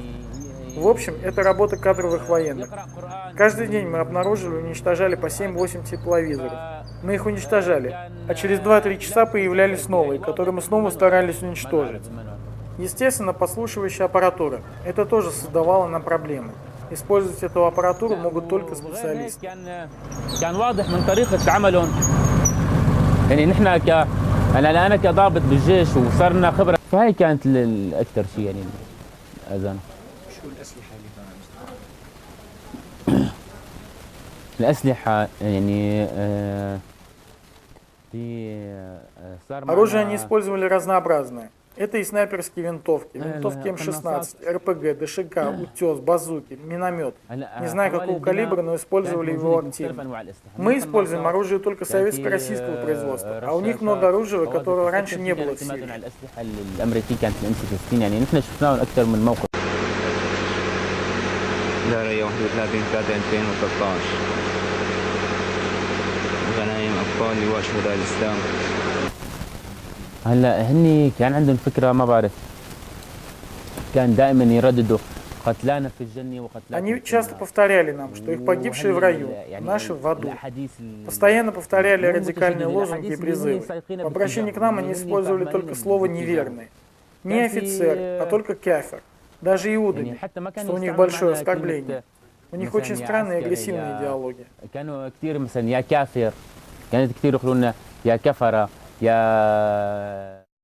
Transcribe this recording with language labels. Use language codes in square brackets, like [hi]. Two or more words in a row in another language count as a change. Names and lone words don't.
[ru] В общем, это работа кадровых военных. Каждый день мы обнаруживали и уничтожали по 7-8 тепловизоров. Мы их уничтожали, а через 2-3 часа появлялись новые, которые мы снова старались уничтожить. Естественно, подслушивающая аппаратура. Это тоже создавало нам проблемы. Использовать эту аппаратуру могут только специалисты. [ar] كان واضح من طريقة عملهم. يعني نحن أنا كضابط بالجيش وصرنا خبرة. فهي كانت الأكثر شيء يعني الأذان. شو الأسلحة اللي كانوا يستخدموها؟ الأسلحة يعني [ru] Оружие они использовали разнообразное. Это и снайперские винтовки, винтовки М16, РПГ, ДШК, утес, базуки, миномет. Не знаю какого калибра, но использовали его активно. Мы используем оружие только советско-российского производства, а у них много оружия, которого раньше не было в Сирии. [ar] دارية 31/3/2013 غنايم أبطال لواء شهداء الإسلام. هلا هني كان عندهم فكرة ما بعرف كان دائما يرددوا قتلانا في الجنة وقتلانا. [ru] Они часто повторяли нам, что их погибшие в раю, наши в аду. Постоянно повторяли радикальные лозунги и призывы. В обращении к нам они использовали только слово «неверные». Не офицер, а только кафир. Даже иудами, что у них большое оскорбление. У них очень странная и агрессивная идеология. [ar] كانوا كثير مثلا يا كافر كانت كثير يقولوا لنا يا كفرة يا